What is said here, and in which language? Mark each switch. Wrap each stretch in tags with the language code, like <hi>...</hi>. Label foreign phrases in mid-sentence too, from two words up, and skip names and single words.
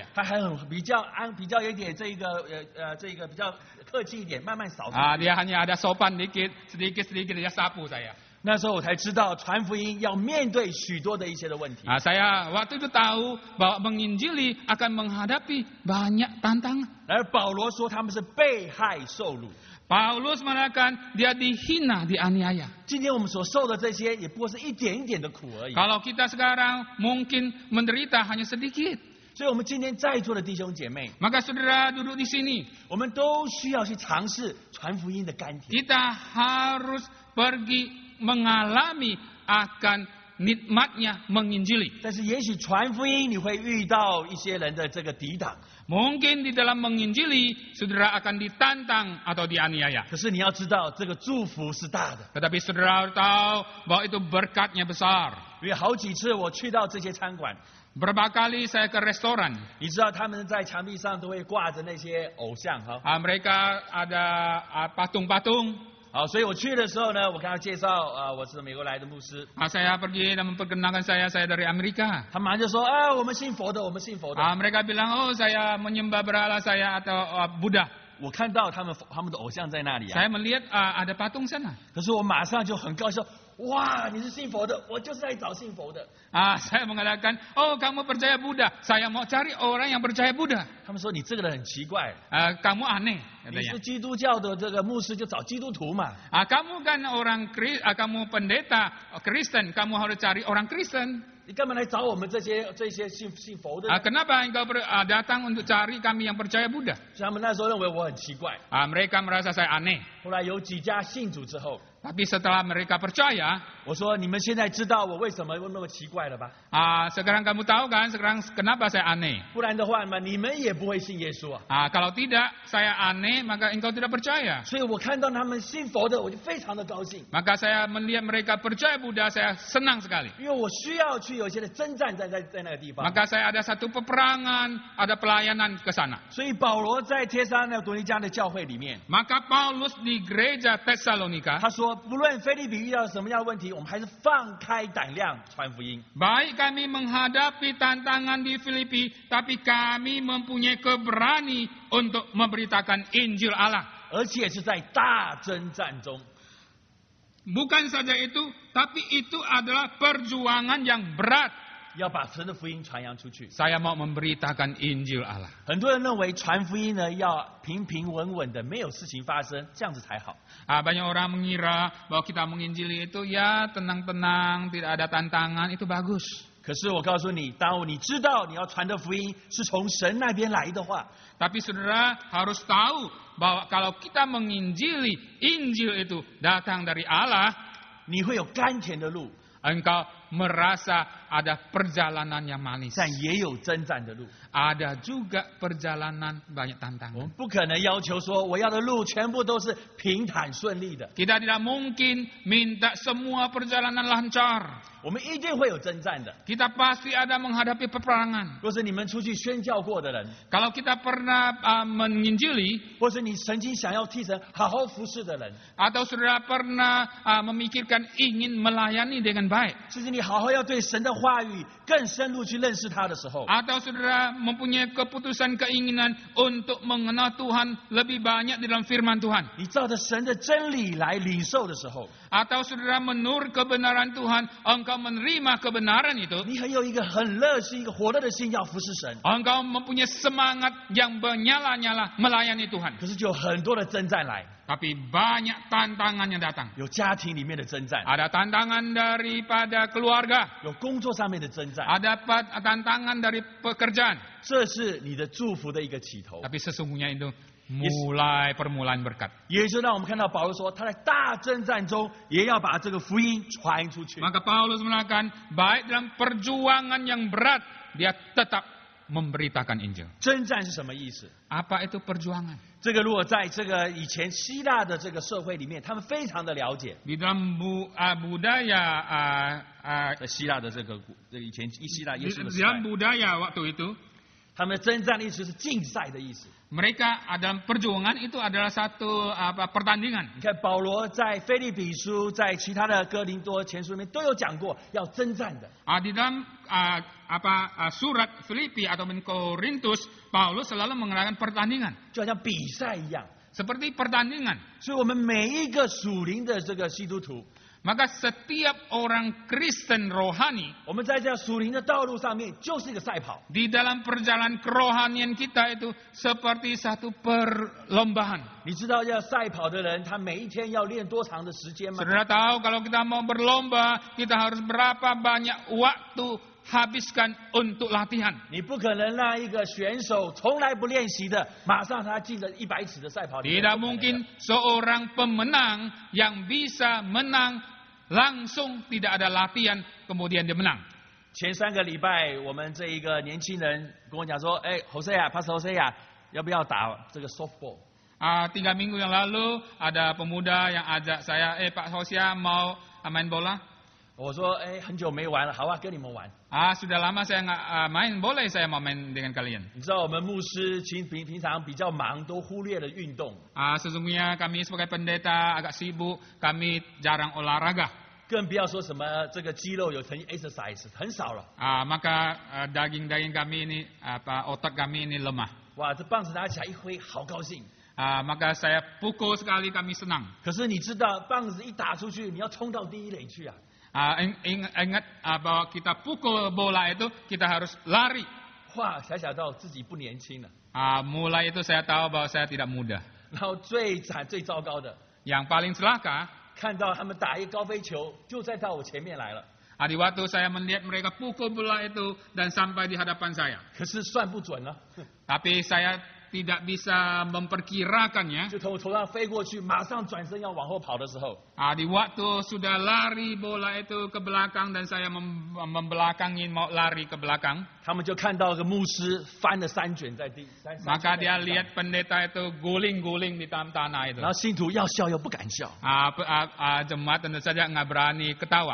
<zh>他还比较有一点这个比较客气一点，慢慢扫出去。</zh> <id>Dia hanya ada sopan sedikit dia sapu saya.</id> <zh>那时候我才知道传福音要面对许多的一些的问题。</zh> <id>Saya waktu itu tahu bahwa menginjili akan menghadapi banyak tantangan.</id> <zh>而保罗说他们是被害受辱。</zh> <id>Paulus mengatakan dia dihina, dianiaya.</id> <zh>今天我们所受的这些，也不过是一点一点的苦而已。</zh> <id>Kalau kita sekarang mungkin menderita hanya sedikit.</id> <zh>所以，我们今天在座的弟兄姐妹，</zh> <id>Maka saudara duduk di sini,</id> <zh>我们都需要去尝试传福音的甘甜。</zh> <id>kita harus pergi mengalami akan nikmatnya menginjili.</id> <zh>但是，也许传福音你会遇到一些人的这个抵挡。</zh> <id>Mungkin di dalam menginjili, saudara akan ditantang atau dianiaya.</id> <zh>可是你要知道，这个祝福是大的。</zh> <id>Tetapi saudara tahu bahwa itu berkatnya besar.</id> <zh>因为好几次我去到这些餐馆，</zh> <id>Berapa kali saya ke restoran,</id> <zh>你知道他们在墙壁上都会挂着那些偶像哈。</zh> <id>mereka ada patung-patung.</id> <zh>好，所以我去的时候呢，我跟他介绍我是美国来的牧师，</zh> <id>Saya pergi dan memperkenalkan saya dari Amerika.</id> <zh>他马上就说我们信佛的，我们信佛的。</zh> <id>Mereka bilang, oh saya menyembah berhala saya atau Buddha.</id> <zh>我看到他们的偶像在那里啊，</zh> <id>Saya melihat ada patung sana.</id> <zh>可是我马上就很高兴说，哇，你是信佛的，我就是来找信佛的。</zh> <id>Saya mengatakan, oh kamu percaya Buddha, saya mau cari orang yang percaya Buddha.</id> <zh>他们说你这个人很奇怪，</zh> <id>Kamu aneh,</id> <zh>你</zh> <id>katanya.</id> <zh>是基督教的这个牧师就找基督徒嘛。</zh> <id>Kamu kan kamu pendeta Kristen, kamu harus cari orang Kristen.</id> <zh>你干嘛来找我们这些信佛的呢？</zh> <id>Kenapa engkau datang untuk cari kami yang percaya Buddha?</id> <zh>所以他们那时候认为我很奇怪。</zh> <id>Mereka merasa saya aneh.</id> <zh>后来有几家信主之后，</zh> <id>Tapi setelah mereka percaya,</id> <zh>我说你们现在知道我为什么那么奇怪了吧？</zh> <id>sekarang kamu tahu kan, sekarang kenapa saya aneh?</id> <zh>不然的话嘛，你们也不会信耶稣啊。</zh> <id>Kalau tidak, saya aneh, maka engkau tidak percaya.</id> <zh>所以我看到他们信佛的，我就非常的高兴，</zh> <id>Maka saya melihat mereka percaya Buddha, saya senang sekali.</id> <zh>因为我需要去有一些的征战在那个地方。</zh> <id>Maka saya ada satu peperangan, ada pelayanan ke sana.</id> <zh>所以保罗在帖撒罗尼迦的教会里面，</zh> <id>Maka Paulus di gereja Tesalonika,</id> <zh>他说，不论腓立比遇到什么样的问题，我们还是放开胆量传福音。</zh> <id>baik kami menghadapi tantangan di Filipi, tapi kami mempunyai keberani untuk memberitakan Injil Allah.</id> <zh>而且是在大征战中。</zh> <id>Bukan saja itu, tapi itu adalah perjuangan yang berat.</id> <zh>要把神的福音传扬出去。</zh> <id>Saya mau memberitakan Injil Allah.</id> <zh>很多人认为传福音呢要平平稳稳的，没有事情发生，这样子才好。</zh> <id>Banyak orang mengira bahwa kita menginjili itu ya tenang-tenang, tidak ada tantangan, itu bagus.</id> <zh>可是我告诉你，当你知道你要传的福音是从神那边来的话，</zh> <id>Tapi saudara harus tahu bahwa kalau kita menginjili, Injil itu datang dari Allah,</id> <zh>你会有甘甜的路，</zh> <id>engkau merasa ada perjalanan yang manis.</id> <zh>但也有征战的路。</zh> <id>Ada juga perjalanan banyak</id> <zh>我</zh> <id>tantangan.</id> <zh>们不可能要求说我要的路全部都是平坦顺利的，</zh> <id>Kita tidak mungkin minta semua perjalanan lancar.</id> <zh>我们一定会有征战的。</zh> <id>Kita pasti ada menghadapi peperangan.</id> <zh>若是你们出去宣教过的人，</zh> <id>Kalau kita pernah menginjili,</id> <zh>或是你曾经想要替神好好服侍的人，</zh> <id>atau saudara pernah memikirkan ingin melayani dengan baik,</id> <zh>甚至你好好要对神的话语更深入去认识他的时候，</zh> <id>atau saudara mempunyai keputusan keinginan untuk mengenal Tuhan lebih banyak di dalam firman Tuhan,</id> <zh>你照着神的真理来领受的时候，</zh> <id>atau saudara menurut kebenaran Tuhan, engkau menerima kebenaran itu,</id> <zh>你很有一个很热心、一个火热的心要服侍神，</zh> <id>engkau mempunyai semangat yang menyala-nyala melayani Tuhan.</id> <zh>可是就有很多的征战来，</zh> <id>Tapi banyak tantangan yang datang.</id> <zh>有家庭里面的征战，</zh> <id>Ada tantangan daripada keluarga,</id> <zh>有工作上面的征战，</zh> <id>ada tantangan dari pekerjaan.</id> <zh>这是你的祝福的一个起头。</zh> <id>Tapi sesungguhnya itu mulai permulaan berkat.</id> <zh>也就让我们看到保罗说，他在大征战中也要把这个福音传出去。</zh> <id>Maka Paulus mengatakan, baik dalam perjuangan yang berat, dia tetap memberitakan Injil.</id> <zh>征战是什么意思？</zh> <id>Apa itu perjuangan?</id> <zh>这个如果在这个以前希腊的这个社会里面，他们非常的了解。</zh> <id>Di dalam budaya</id> <zh>在希腊的这个以前希腊耶稣的</zh> <id>di</id> <zh>时代</zh> <id>dalam，budaya waktu itu,</id> <zh>他们的征战的意思是竞赛的意思。</zh> <id>mereka dalam perjuangan itu adalah satu pertandingan.</id> <zh>你看保罗在腓立比书，在其他的哥林多前书里面都有讲过要征战的。</zh> <id>Di dalam surat Filipi atau Korintus, Paulus selalu mengatakan pertandingan,</id> <zh>就好像比赛一样。</zh> <id>seperti pertandingan.</id> <zh>所以我们每一个属灵的这个基督徒，</zh> <id>Maka setiap orang Kristen rohani</id> <zh>我们在这属灵的道路上面就是一个赛跑。</zh> <id>di dalam perjalanan kerohanian kita itu seperti satu perlombaan.</id> <zh>你知道要赛跑的人，他每一天要练多长的时间吗？</zh> <id>Saudara tahu kalau kita mau berlomba, kita harus berapa banyak waktu habiskan untuk latihan.</id> <zh>你不可能让一个选手从来不练习的，马上他进了100尺的赛跑里面。</zh> <id>Tidak mungkin seorang pemenang yang bisa menang langsung tidak ada latihan kemudian dia menang.</id> <zh>前3个礼拜，我们这一个年轻人跟我讲说：“哎 ，Hosea， Pastor Hosea，要不要打这个 softball？”</zh> <id>3 minggu yang lalu ada pemuda yang ajak saya, Pak Hosea mau main bola?</id> <zh>我说：“哎，很久没玩了，好啊，跟你们玩。”</zh> <id>Sudah lama saya nggak main, boleh saya mau main dengan kalian.</id> <zh>你知道我们牧师平常比较忙，都忽略了运动，</zh> <id>Sesungguhnya kami sebagai pendeta agak sibuk, kami jarang olahraga.</id> <zh>更不要说什么这个肌肉有成 exercise 很少了。</zh> <id>Maka daging-daging kami ini, otot kami ini lemah.</id> <zh>哇，这棒子拿起来一挥，好高兴。</zh> <id>Maka saya pukul sekali kami senang.</id> <zh>可是你知道，棒子一打出去，你要冲到第一垒去啊。</zh> <id>Ingat bahwa kita pukul bola itu kita harus lari.</id> <zh>哇，才想到自己不年轻了。</zh> <id>Mulai itu saya tahu bahwa saya tidak muda.</id> <zh>然后最惨、最糟糕的，</zh> <id>Yang paling celaka,</id> <zh>看到他们打一高飞球，就再到我前面来了。</zh> <id>di waktu saya melihat mereka pukul bola itu dan sampai di hadapan saya.</id> <zh>可是算不准了，</zh> <id>Tapi saya tidak bisa memperkirakannya.</id> <zh>就从我头上飞过去，马上转身要往后跑的时候，</zh> <id>Di waktu sudah lari bola itu ke belakang dan saya membelakangi mau lari ke belakang,</id> <zh>他们就看到个牧师翻了3卷在地，</zh> <id>maka dia lihat pendeta itu guling-guling di tanah itu.</id> <zh>然后信徒要笑又不敢笑，</zh> <id>Jemaat tentu saja nggak berani ketawa.</id>